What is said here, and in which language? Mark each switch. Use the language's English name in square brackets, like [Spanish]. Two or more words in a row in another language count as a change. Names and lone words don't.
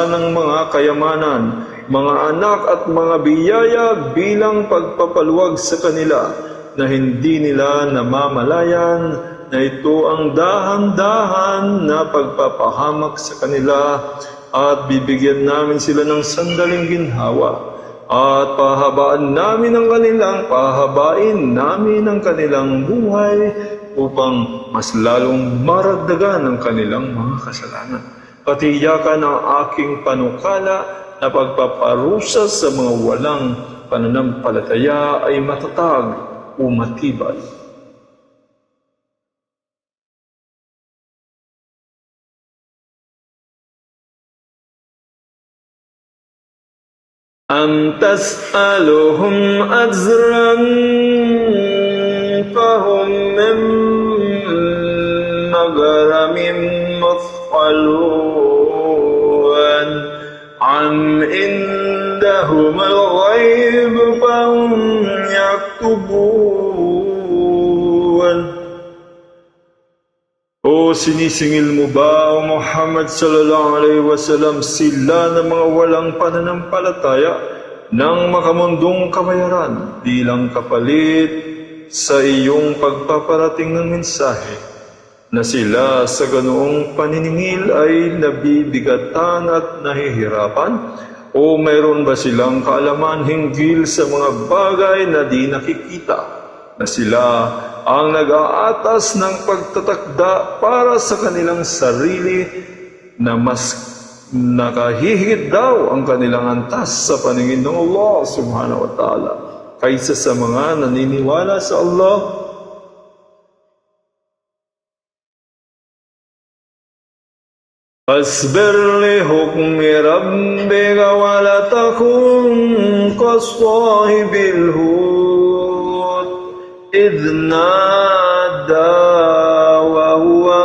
[Filipino] ng mga kayamanan, mga anak at mga biyaya bilang pagpapaluwag sa kanila na hindi nila namamalayan na ito ang dahan-dahan na pagpapahamak sa kanila at bibigyan namin sila ng sandaling ginhawa at pahabain namin ang kanilang buhay upang mas lalong maragdagan ang kanilang mga kasalanan. Patiyakan ang aking panukala na pagpaparusa sa mga walang pananampalataya ay matatag o matibay. [Arabic] أم تسألهم أجرا فهم من مغرم مثقلون أم عندهم الغيب فهم يكتبون. [Filipino] O sinisingil mo ba, O Muhammad [Arabic] صلى الله عليه وسلم, [Filipino] sila na mga walang pananampalataya ng makamundong kabayaran bilang kapalit sa iyong pagpaparating ng mensahe, na sila sa ganoong paniningil ay nabibigatan at nahihirapan? O mayroon ba silang kaalaman hinggil sa mga bagay na di nakikita, na sila ang nag-aatas ng pagtatakda para sa kanilang sarili na mas nakahihigit daw ang kanilang antas sa paningin ng Allah [Arabic] سبحانه وتعالى [Filipino] kaysa sa mga naniniwala sa Allah? [Arabic] فاصبر لحكم ربك ولا تكن كصاحب الحوت إذ نادى وهو